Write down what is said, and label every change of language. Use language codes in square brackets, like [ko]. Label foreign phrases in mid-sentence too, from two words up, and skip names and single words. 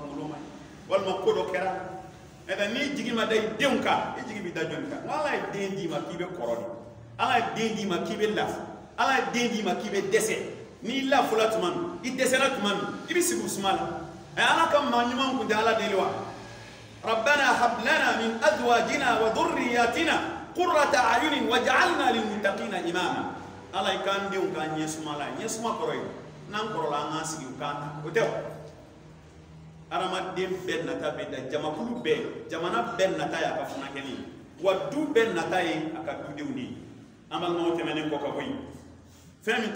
[bm] kunkolo ma ɲi walima ko dɔ kɛra n'i jigi ma da i denw kan i jigi bɛ da jɔnni kan ala ye den d'i ma k'i bɛ kɔrɔ de ala ye den d'i ma k'i bɛ lafu ala ye den d'i ma k'i bɛ dɛsɛ n'i lafula tuma min i dɛsɛra tuma min i bɛ sigi o suma la ala ka maa ɲuman kun tɛ ala deli wa [ar] ربنا هب لنا من أزواجنا وذرياتنا قرة أعين واجعلنا للمتقين إماما [bm] ala i k'an denw k'an ɲɛ suma la ɲɛ suma kɔrɔ ye n'an kɔrɔla an k'an sigi u k'an ta o tɛ wa adamaden bɛɛ nata bɛ da jamakulu bɛɛ jamana bɛɛ nata ye a ka funankɛni ye wa du bɛɛ nata ye a ka dudenw de ye an balimaw tɛmɛnen kɔ ka bɔ yen fɛn min